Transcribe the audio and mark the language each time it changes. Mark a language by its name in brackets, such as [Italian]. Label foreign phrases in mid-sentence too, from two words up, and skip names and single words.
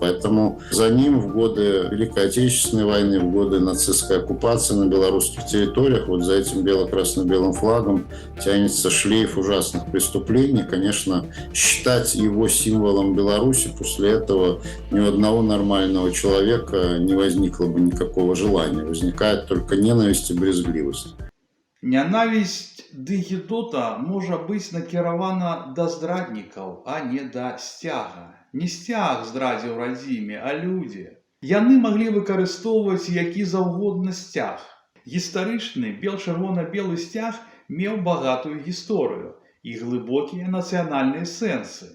[Russian] Поэтому за ним в годы Великой Отечественной войны, в годы нацистской оккупации на белорусских территориях, вот за этим бело-красно-белым флагом тянется шлейф ужасных преступлений. Конечно, считать его символом Беларуси после этого ни у одного нормального человека не возникло бы никакого желания. Возникает только ненависть и брезгливость. [Belarusian] Нянавісць ды гідота можа быць накіравана да здраднікаў, а не да сцяга. Не сцяг здрадзіў радзіме, а людзі. Яны маглі выкарыстоўваць які заўгодна сцяг. Гістарычны чырвона-белы сцяг меў багатую гісторыю і глыбокія нацыянальныя сэнсы.